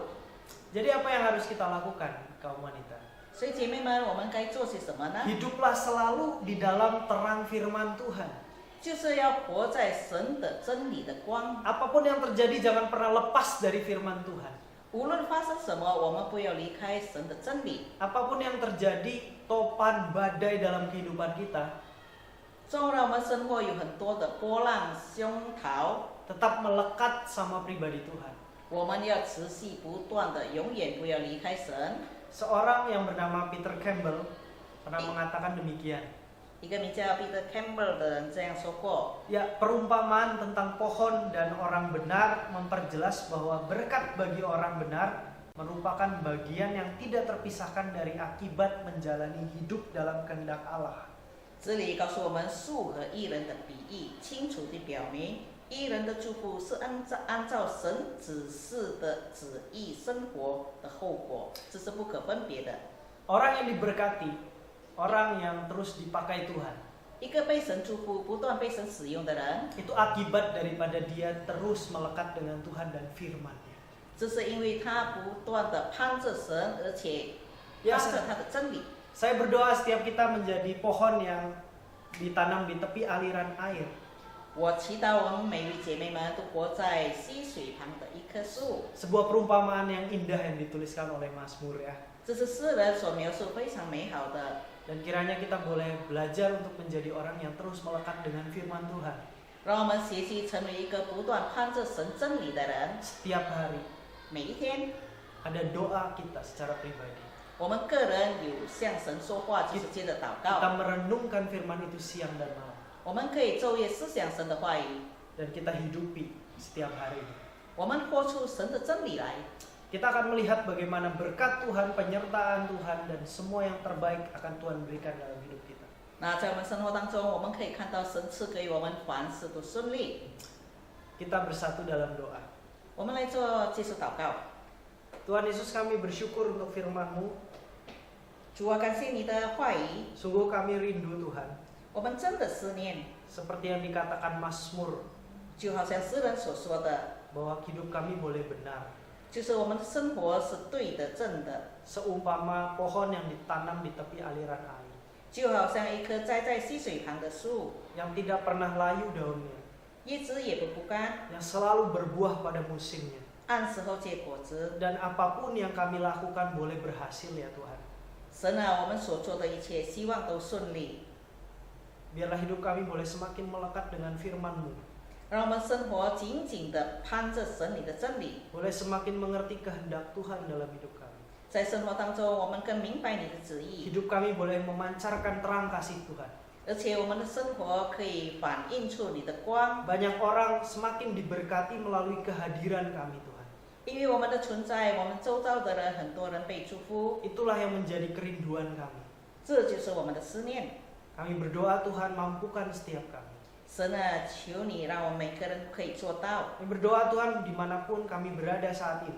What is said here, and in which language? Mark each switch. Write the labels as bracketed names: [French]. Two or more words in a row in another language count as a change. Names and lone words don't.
[Indonesian] Jadi apa yang harus kita lakukan, kaum wanita? [Chinese] 所以姐妹们，我们该做些什么呢？ [Indonesian] Hiduplah selalu di dalam terang firman Tuhan. [Chinese] 就是要活在神的真理的光。 [Indonesian] Apapun yang terjadi jangan pernah lepas dari firman Tuhan. [Chinese] 无论发生什么，我们不要离开神的真理。 [Indonesian] Apapun yang terjadi, topan badai dalam kehidupan kita, [Chinese] 纵然我们生活有很多的波浪凶涛， [Indonesian] tetap melekat sama pribadi Tuhan. [Chinese] 我们要持续不断的，永远不要离开神。 [Indonesian] Seorang yang bernama Peter Campbell pernah mengatakan demikian. [Chinese] 一个名叫 Peter Campbell 的人这样说过： [Indonesian] Ya, perumpamaan tentang pohon dan orang benar memperjelas bahwa berkat bagi orang benar merupakan bagian yang tidak terpisahkan dari akibat menjalani hidup dalam kehendak Allah. [Chinese] 这里告诉我们树和义人的比喻，清楚地表明，义人的祝福是按照神指示的旨意生活的后果，这是不可分别的。 [Indonesian] Orang yang diberkati, orang yang terus dipakai Tuhan, [Chinese] 一个被神祝福、不断被神使用的人， [Indonesian] itu akibat daripada dia terus melekat dengan Tuhan dan firman-Nya. [Chinese] 这是因为他不断的攀着神，而且 [Indonesian] Ya, [Chinese] 攀着他的真理。 [Indonesian] saya berdoa setiap kita menjadi pohon yang ditanam di tepi aliran air. [Chinese] 我祈祷我们每位姐妹们都活在溪水旁的一棵树。 [Indonesian] Sebuah perumpamaan yang indah yang dituliskan oleh Mazmur ya. [Chinese] 这是诗人所描述非常美好的。 [Indonesian] Dan kiranya kita boleh belajar untuk menjadi orang yang terus melekat dengan firman Tuhan. [Chinese] 让我们学习成为一个不断攀着神真理的人。 [Indonesian] Setiap hari [Chinese] 每一天， [Indonesian] ada doa kita secara pribadi. [Chinese] 我们个人有向神说话，就是接着祷 [Indonesian] Kita [Chinese] 告。 [Indonesian] merenungkan firman itu siang dan malam. [Chinese] 我们可以昼夜思想神的话语， [Indonesian] Dan kita hidupi setiap hari. [Chinese] 我们活出神的真理来。 [Indonesian] Kita akan melihat bagaimana berkat Tuhan, penyertaan Tuhan, dan semua yang terbaik akan Tuhan berikan dalam hidup kita. [Chinese] 那在我们生活当中，我们可以看到神赐给我们凡事都顺利。 [Indonesian] Kita bersatu dalam doa. [Chinese] 我们来做接受祷告。 [Indonesian] Tuhan Yesus, kami bersyukur untuk firman-Mu. [Chinese] 主啊，感谢你的话语， [Indonesian] Sungguh kami rindu Tuhan. [Chinese] 我们真的思念， [Indonesian] Seperti yang dikatakan Mazmur, [Chinese] 就好像诗人所说的， [Indonesian] bahwa hidup kami boleh benar. [Chinese] 就是我们的生活是对的、正的， [Indonesian] Seumpama pohon yang ditanam di tepi aliran air. [Chinese] 就好像一棵栽在溪水旁的树， [Indonesian] Yang tidak pernah layu daunnya. [Chinese] 叶子也不干， [Indonesian] Yang selalu berbuah pada musimnya. [Chinese] 按时候结果子。 [Indonesian] Dan apapun yang kami lakukan boleh berhasil ya Tuhan. [Chinese] 神啊，我们所做的一切，希望都顺利。 [Indonesian] Biarlah hidup kami boleh semakin melekat dengan firman-Mu. [Chinese] 让我们生活紧紧地攀着神你的真理， [Indonesian] Boleh semakin mengerti kehendak Tuhan dalam hidup kami. [Chinese] 在生活当中，我们更明白你的旨意， [Indonesian] Hidup kami boleh memancarkan terang kasih Tuhan. [Chinese] 而且我们的生活可以反映出你的光， [Indonesian] Banyak orang semakin diberkati melalui kehadiran kami Tuhan. [Chinese] 因为我们的存在，我们周遭的人很多人被祝福， [Indonesian] Itulah yang menjadi kerinduan kami. [Chinese] 这就是我们的思念。 [Indonesian] Kami berdoa Tuhan mampukan setiap kami. [Chinese] 神啊，求你让我们每个人可以做到。 [Indonesian] Kami berdoa Tuhan dimanapun kami berada saat ini.